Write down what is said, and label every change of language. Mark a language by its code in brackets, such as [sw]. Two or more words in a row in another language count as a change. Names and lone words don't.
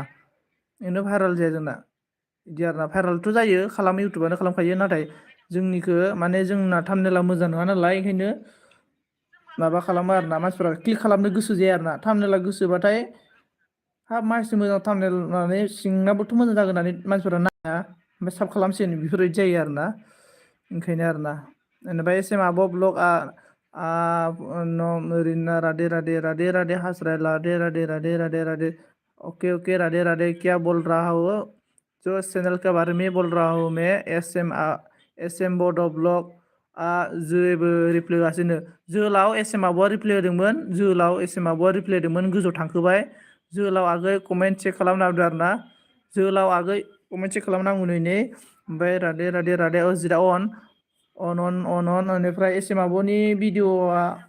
[brx] बेनो भाइरेल जाया जोंना बिदि आरोना भाइरेलथ' जायो खालामो इउटुबानो खालामखायो नाथाय जोंनिखौ माने जोंना थाम्बनेला मोजां नङा नालाय ओंखायनो माबा खालामो आरोना मानसिफोरा क्लिक खालामनो गोसो जाया आरोना थाम्बनेला गोसोबाथाय हाब मानसि मोजां थाम्बनेल होननानै सिंनाबोथ' मोजां जागोन होननानै मानसिफोरा नाया ओमफ्राय साब खालामसिगोन बेफोरबायदि जायो आरोना ओंखायनो आरोना बेनिफ्राय एस एम आब' ब्लग ओरैनो राधे राधे राधे राधे हास्राय राधे राधे राधे राधे राधे ओके राधे राधे [hi] क्या बोल रहा हो जो चैनल के बारे में बोल रहा हूँ मैं [brx] एस एम बड' ब्लग जेबो रिप्लाय होगासिनो जोहोलाव एस एम आब'आ रिप्लाय होदोंमोन जोहोलाव एस एम आब'आ रिप्लाय होदोंमोन गोजौआव थांखोबाय जोहोलाव आगै कमेन्ट चेक खालामना होदो आरोना जोहोलाव आगै कमेन्ट चेक खालामनांगौ नै ओमफ्राय राधे राधे राधे अजितआ अन बेनिफ्राय एस एम आब'नि भिडिअआ